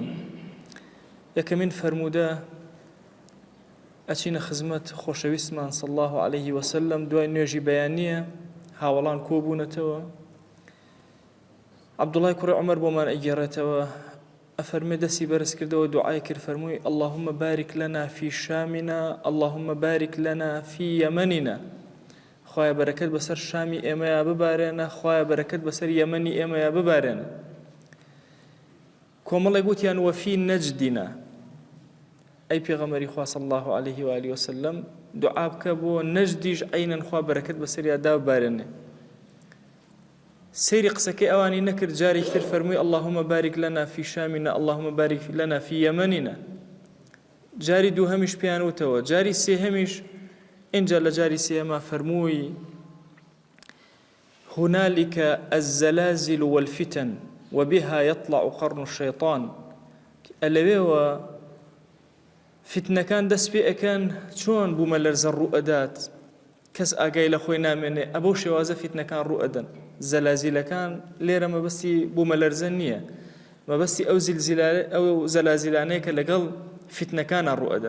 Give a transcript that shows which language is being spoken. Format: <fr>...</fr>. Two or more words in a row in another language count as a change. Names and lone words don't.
<ckb>یەکەمین فەرمودە ئەچینە خزمەت خۆشەویستمان</ckb> <ar>صلی الله عليه وسلم</ar> <ckb>دوای نوێژی بەیانیە هاوڵان کۆبوونەتەوە. عەبدوڵای کوڕی عومەر بۆمان ئەگێڕێتەوە، ئەفەرمێ دەستی بەرز کردەوە دوعای کرد، فەرمووی</ckb> <ar>اللهم بارك لنا في شامنا اللهم بارك لنا في يمننا.</ar> <ckb>خوایە بەرەکەت بەسەر شامی ئێمەیە ببارێنە، خوایە بەرەکەت بەسەر یەمەنی ئێمەیە ببارێنە. کۆمەڵێک گوتیان</ckb> <ar>وەفی نەجدینا،</ar> <ckb>ئەی پێغەمبەری خوا</ckb> <ar>صلی الله عليه و آله وسلم</ar> <ckb>دوعا بکە بۆ نەجدیش عەینەن خوا بەرەکەت بەسەریادا ببارێنێ. سەیری قسەکەی ئەوانی نەکرد، جارێکی تر فەرمووی</ckb> <ar>اللهم بارك لنا في شامنا اللهم بارك لنا في يمننا.</ar> <ckb>جاری دووهەمیش پێیان وتەوە، جاری سێهەمیش اینجا لە جاری سێهەما فەرمووی</ckb> <ar>هنالك الزلازل والفتن وبها يطلع قرن الشيطان.</ar> <ckb>ئەلەوێوە فتنەکان دەست پێ ئەکەن چۆن بوومە لەرزە ڕوو ئەدات، کەس ئاگای لە خۆی نامێنێ، ئەبەو شێوازە فتنەکان ڕوو ئەدەن. زەلازیلەکان لێرە مەبەستی بوومە لەرزە نییە، مەبەستی ئەو زەلازیلانەیە کە لەگەڵ فتنەکانە ڕوو ئەدەن.</ckb>